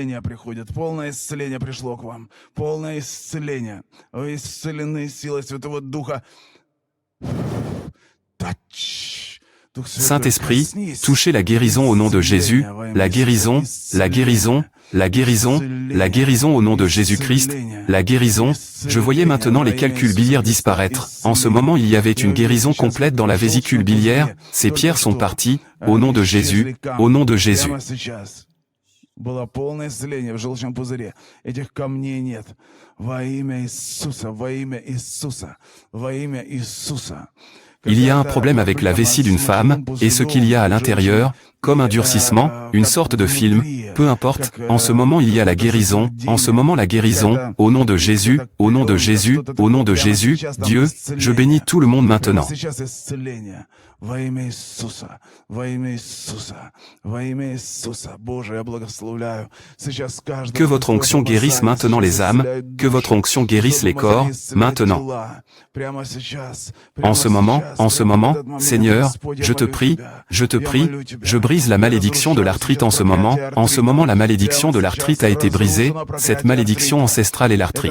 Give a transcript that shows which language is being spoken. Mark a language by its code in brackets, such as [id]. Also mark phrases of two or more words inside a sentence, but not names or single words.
[fr] Saint-Esprit, touchez la guérison au nom de Jésus, la guérison, la guérison, la guérison, la guérison au nom de Jésus-Christ, la guérison. Je voyais maintenant les calculs biliaires disparaître. En ce moment il y avait une guérison complète dans la vésicule biliaire, ces pierres sont parties, au nom de Jésus, au nom de Jésus. [ru] Было полное исцеление в желчном пузыре. Этих камней нет. Во имя Иисуса, во имя Иисуса, во имя Иисуса. [fr] Il y a un problème avec la vessie d'une femme, et ce qu'il y a à l'intérieur, comme un durcissement, une sorte de film, peu importe, en ce moment il y a la guérison, en ce moment la guérison, au nom de Jésus, au nom de Jésus, au nom de Jésus, Dieu, je bénis tout le monde maintenant. [ru] Во имя Иисуса, во имя Иисуса, во имя Иисуса, Боже, я благословляю. Сейчас каждый. [fr] Que votre onction guérisse maintenant les âmes, que votre onction guérisse les corps, maintenant. En ce moment, Seigneur, je te prie, je brise la malédiction de l'arthrite en ce moment la malédiction de l'arthrite a été brisée, cette malédiction ancestrale est l'arthrite.